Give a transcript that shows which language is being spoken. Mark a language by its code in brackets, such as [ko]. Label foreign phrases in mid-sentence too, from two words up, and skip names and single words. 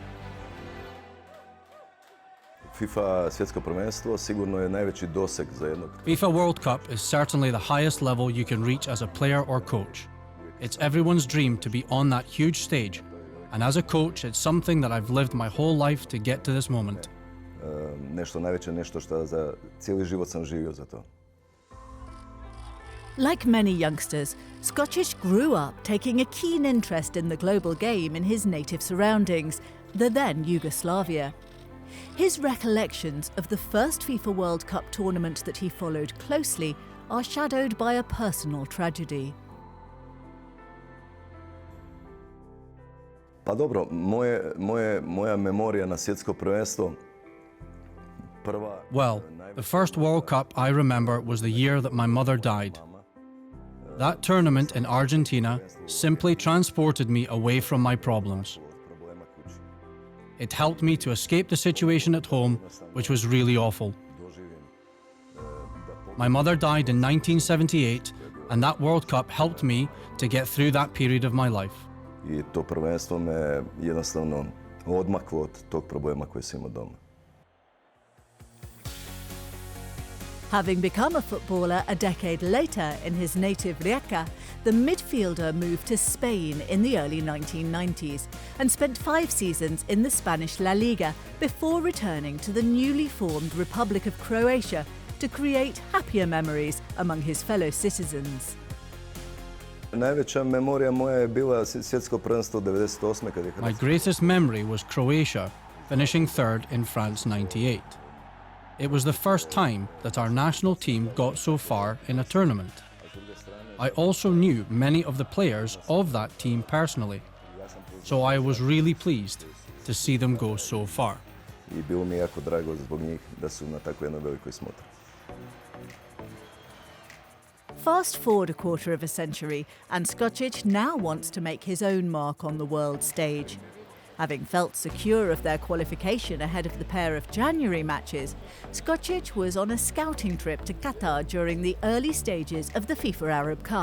[en] FIFA World Cup is certainly the highest level you can reach as a player or coach. It's everyone's dream to be on that huge stage, And as a coach, it's something that I've lived my whole life to get to this moment. [hr] Nešto najveće, nešto što za cijeli život sam živio za to. [en] Like many youngsters, Skocic grew up taking a keen interest in the global game in his native surroundings, the then Yugoslavia. His recollections of the first FIFA World Cup tournament that he followed closely are shadowed by a personal tragedy. [hr] Pa dobro, moja memorija na svjetsko prvenstvo. [en] Well, the first World Cup I remember was the year that my mother died. That tournament in Argentina simply transported me away from my problems. It helped me to escape the situation at home, which was really awful. My mother died in 1978, and that World Cup helped me to get through that period of my life. [hr] I to prvenstvo me jednostavno odmaklo od tog problema koji sam imao doma. [en] Having become a footballer a decade later in his native Rijeka, the midfielder moved to Spain in the early 1990s and spent 5 seasons in the Spanish La Liga before returning to the newly formed Republic of Croatia to create happier memories among his fellow citizens. [hr] Najveća memorija moja je bila svjetsko prvenstvo 98. kad je [en] My greatest memory was Croatia, finishing third in France 98. It was the first time that our national team got so far in a tournament. I also knew many of the players of that team personally, so I was really pleased to see them go so far. [hr] I bilo mi jako drago zbog njih da su na tako jednoj velikoj smotri. [en] Fast forward a quarter of a century, and Skocic now wants to make his own mark on the world stage. Having felt secure of their qualification ahead of the pair of January matches, Skocic was on a scouting trip to Qatar during the early stages of the FIFA Arab Cup.